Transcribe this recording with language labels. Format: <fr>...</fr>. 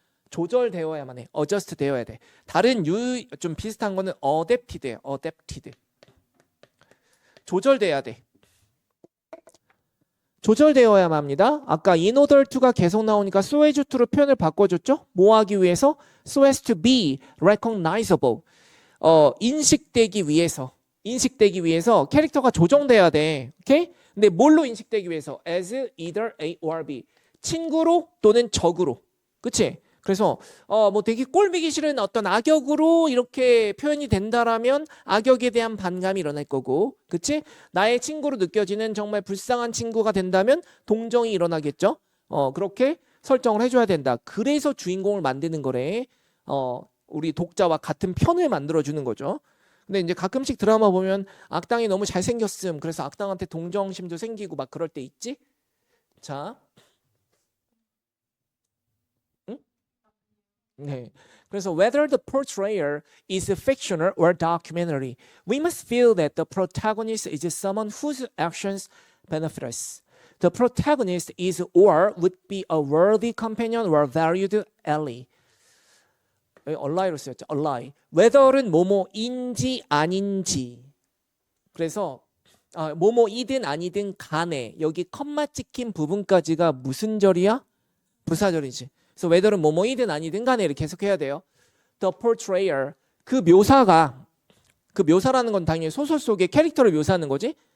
<ko>조절되어야만 해. adjust 되어야 돼. 다른 좀 비슷한 거는 adapted예요. adapted. 조절돼야 돼. 조절되어야만 합니다. 아까 in order to가 계속 나오니까 so as to로 표현을 바꿔줬죠? 뭐 하기 위해서? so as to be recognizable. 인식되기 위해서. 인식되기 위해서 캐릭터가 조정돼야 돼. 오케이? 근데 뭘로 인식되기 위해서?</ko> <en>as either A or B.</en> <ko>친구로 또는 적으로. 그치? 그래서 뭐 되게 꼴보기 싫은 어떤 악역으로 이렇게 표현이 된다라면 악역에 대한 반감이 일어날 거고, 그치? 나의 친구로 느껴지는 정말 불쌍한 친구가 된다면 동정이 일어나겠죠. 그렇게 설정을 해줘야 된다. 그래서 주인공을 만드는 거래. 우리 독자와 같은 편을 만들어주는 거죠. 근데 이제 가끔씩 드라마 보면 악당이 너무 잘생겼음. 그래서 악당한테 동정심도 생기고 막 그럴 때 있지. 자. 네. 그래서</ko> <en>whether the portrayer is fictional or documentary, we must feel that the protagonist is someone whose actions benefit us. The protagonist is or would be a worthy companion or valued ally.</en> <ko>ally로 쓰였죠. ally. whether은 뭐뭐인지 아닌지. 그래서 뭐뭐이든 아니든 간에 여기 컴마 찍힌 부분까지가 무슨 절이야? 부사절이지. 그래서 whether는 뭐뭐이든 아니든 간에 이렇게 해석해야 돼요.</ko> <en>The portrayer</en> <ko>그 묘사라는 건 당연히 소설 속의 캐릭터를 묘사하는 거지.</ko>